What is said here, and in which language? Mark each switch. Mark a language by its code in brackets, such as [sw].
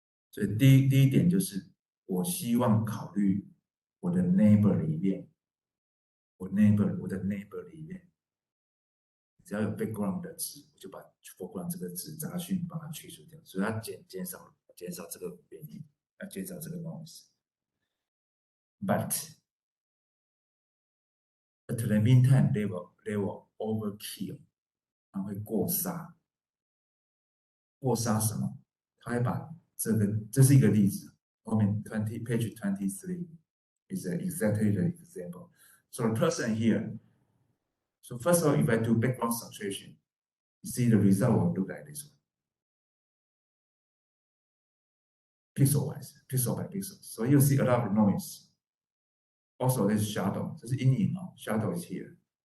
[zh] 所以第一点就是，我希望考虑我的 neighbor 里面，我的 neighbor 里面，只要有 background 的值，我就把 foreground 这个值杂讯把它去除掉，所以它减少这个原因，要减少这个 noise。 [en] But at the meantime, they will overkill， [zh] 它会过杀。过杀什么？它会把这是一个例子，后面 [en] page 23 is exactly the example. So the person here. So first of all, if I do background saturation, you see the result will look like this one. pixel wise, pixel by pixel. So you see a lot of noise. Also, there's shadow. [zh] 这是阴影哦 [en] ，shadow is here.